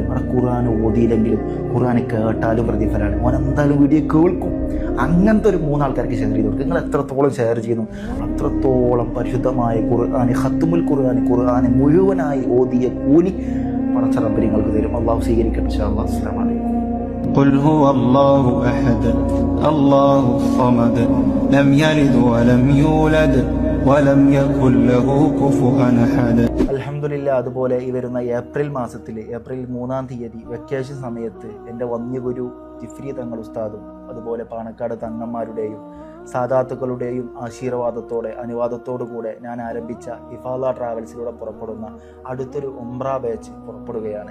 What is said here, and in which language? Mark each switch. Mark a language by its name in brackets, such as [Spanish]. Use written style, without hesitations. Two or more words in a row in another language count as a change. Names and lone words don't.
[Malayalam] അവിടെ ഖുർആൻ ഓതിയില്ലെങ്കിലും ഖുർആൻ കേട്ടാലും പ്രതിഫലമാണ്. അവൻ എന്തായാലും വീഡിയോ കേൾക്കും. അങ്ങനത്തെ ഒരു 3 ആൾക്കാർക്ക് ഷെയർ ചെയ്ത് കൊടുക്കും. നിങ്ങൾ എത്രത്തോളം ഷെയർ ചെയ്യുന്നു അത്രത്തോളം പരിശുദ്ധമായ ഖുർആൻ, [Arabic] ختم القرآن [Malayalam] മുഴുവനായി ഓതിയ കൂലി പടച്ച റബ്ബ് നിങ്ങൾക്ക് തരും. അള്ളാഹു സ്വീകരിക്കട്ടെ. [Arabic] إن شاء الله. السلام عليكم. قل هو الله أحد الله الصمد لم يلد ولم يولد ولم يكن له كفوا أحد. അൽഹംദുലില്ലാ. [Malayalam] അതുപോലെ ഈ വരുന്ന ഏപ്രിൽ മാസത്തിൽ, ഏപ്രിൽ 3-ാം തീയതി വെക്കേഷൻ സമയത്ത് എൻ്റെ വന്യഗുരു ജിഫ്രി തങ്ങൾ ഉസ്താദും അതുപോലെ പാണക്കാട് തങ്ങന്മാരുടെയും സാദാത്തുക്കളുടെയും ആശീർവാദത്തോടെ അനുവാദത്തോടു കൂടെ ഞാൻ ആരംഭിച്ച ഇഫാദ ട്രാവൽസിലൂടെ പുറപ്പെടുന്ന അടുത്തൊരു ഉംറ ബാച്ച് പുറപ്പെടുകയാണ്.